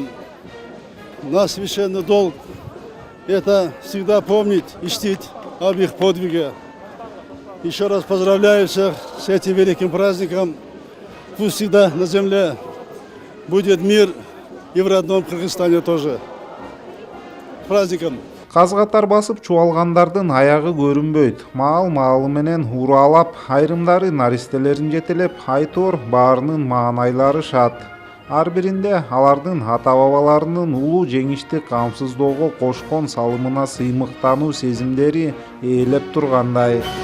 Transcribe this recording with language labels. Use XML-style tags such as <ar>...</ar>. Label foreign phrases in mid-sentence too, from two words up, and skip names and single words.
<ru>Наш священный долг – это всегда помнить и чтить об их подвиге. Еще раз поздравляю всех с этим великим праздником. Пусть всегда на земле будет мир и в родном Кыргызстане тоже. Праздником!</ru> <ky>Казгатар басып чуалгандардын аягы көрүнбөйт. Маал-маалы менен ураалап, айрымдары наристелерин жетелеп, айтор баарынын маанайлары шат. Ар биринде алардын ата-бабаларынын улуу жеңишти камсыздоого кошкон салымына сыймыктануу сезимдери ээлеп тургандай.</ky>